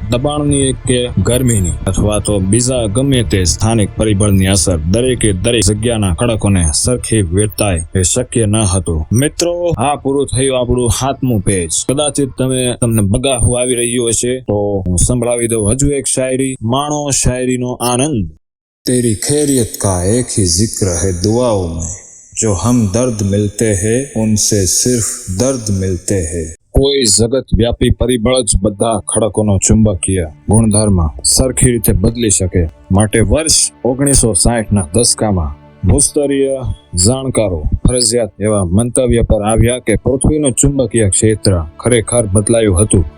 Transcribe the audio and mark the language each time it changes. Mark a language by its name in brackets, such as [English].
[Gujarati] દબાણની કે ગરમીની અથવા તો બીજા ગમે તે સ્થાનિક પરિબળની અસર દરેક જગ્યાના ખડકોને સરખી વેરતાય એ શક્ય ન હતું. મિત્રો, આ પૂરું થયું આપણું 7મું પેજ. કદાચિત તમને બગાહું આવી રહ્યું હશે તો હું સંભળાવી દઉં હજુ એક શાયરી. માણો શાયરીનો આનંદ. [Hindi] તેરી खैरियत का एक ही जिक्र है दुआओं में, जो हम दर्द मिलते हैं उनसे सिर्फ दर्द मिलते हैं. [Gujarati] કોઈ જગત વ્યાપી પરિબળ જ બધા ખડકોનો ચુંબકીય ગુણધર્મ સરખી રીતે બદલી શકે, માટે વર્ષ 1960ના દશકામાં ભૂસ્તરીય જાણકારો ફરજિયાત એવા મંતવ્ય પર આવ્યા કે પૃથ્વીનું ચુંબકીય ક્ષેત્ર ખરેખર બદલાયું હતું.